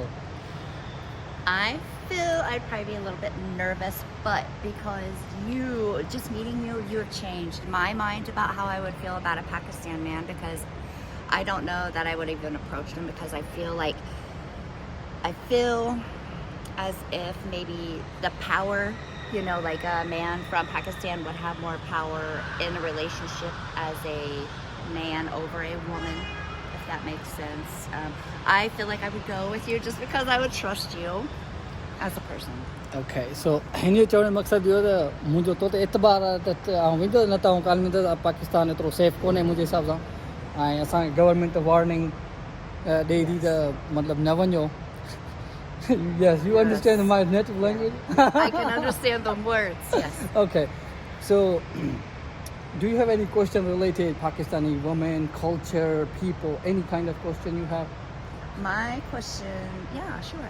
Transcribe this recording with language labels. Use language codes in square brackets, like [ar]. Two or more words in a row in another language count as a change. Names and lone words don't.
[en] I feel I'd probably be a little bit nervous, but because just meeting you have changed my mind about how I would feel about a Pakistan man, because I don't know that I would even approach him, because I feel as if maybe the power, like a man from Pakistan would have more power in a relationship as a man over a woman, if that makes sense. I feel like I would go with you just because I would trust you as a person. Okay, so [sd] हिन जो चवण जो मक़सदु इहो त मुंहिंजो तो त एतबार आहे त आउं वेंदो न त आउं कान वेंदो पाकिस्तान एतिरो सेफ कोन्हे मुंहिंजे हिसाब सां ऐं असांखे [en] government warning [sd] ॾेई थी त मतिलबु न वञो [en] Yes, you understand my native language? I can understand the words, yes. Okay, so do you have any question related Pakistani women, culture, people, any kind of question you have? My question, yeah, sure.